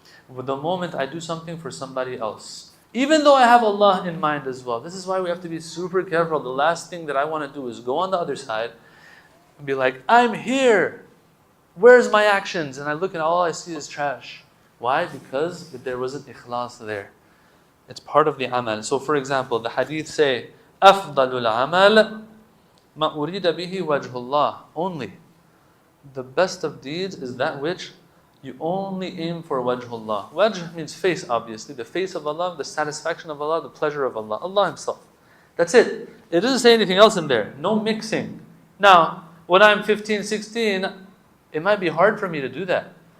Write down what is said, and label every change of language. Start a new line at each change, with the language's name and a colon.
English: But the moment I do something for somebody else, even though I have Allah in mind as well, this is why we have to be super careful. The last thing that I want to do is go on the other side and be like, I'm here. Where's my actions? And I look and all I see is trash. Why? Because there wasn't ikhlas there. It's part of the amal. So for example, the hadith say,
Arabic: أَفْضَلُ الْعَمَلِ مَا أُرِيدَ بِهِ وَجْهُ اللَّهِ.
English: Only. The best of deeds is that which you only aim for wajhullah. Wajh means face, obviously. The face of Allah, the satisfaction of Allah, the pleasure of Allah. Allah Himself. That's it. It doesn't say anything else in there. No mixing. Now, when I'm 15, 16, it might be hard for me to do that.